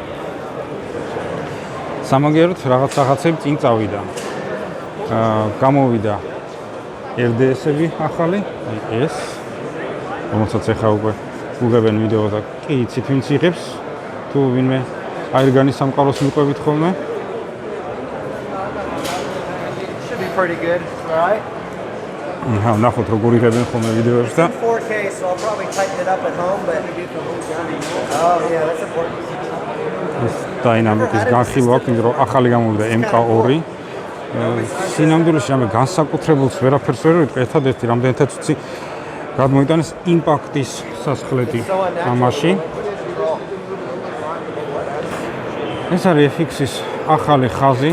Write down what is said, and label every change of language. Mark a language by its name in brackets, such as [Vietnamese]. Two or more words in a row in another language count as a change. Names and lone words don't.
[Georgian] სამაგიეროდ რაღაცები წინ წავიდა. გამოვიდა RDS-ები ახალი, ეს რომელსაც ახლა უკვე უღებენ ვიდეო და კი იცით ვინც იღებს თუ ვინმე აერგანის სამყაროს მიყვებით ხოლმე. [English] Should be pretty good, right? [Georgian] ნახოთ როგორ იღებენ ხოლმე ვიდეოებს და [English] 4K, so I'll probably tighten it up at home, but oh yeah, that's important. [Georgian] ეს დაინამიკის განხილვა აქვს, იმიტომ რომ ახალი გამოვიდა MK2. სინამდვილეში რამე განსაკუთრებულს ვერაფერს ვერ ვიტყვი, ერთადერთი რამდენითაც ვიცი გადმოიტანეს იმპაქტის სასხლეთი ამაში. ეს არის FX-ის ახალი ხაზი.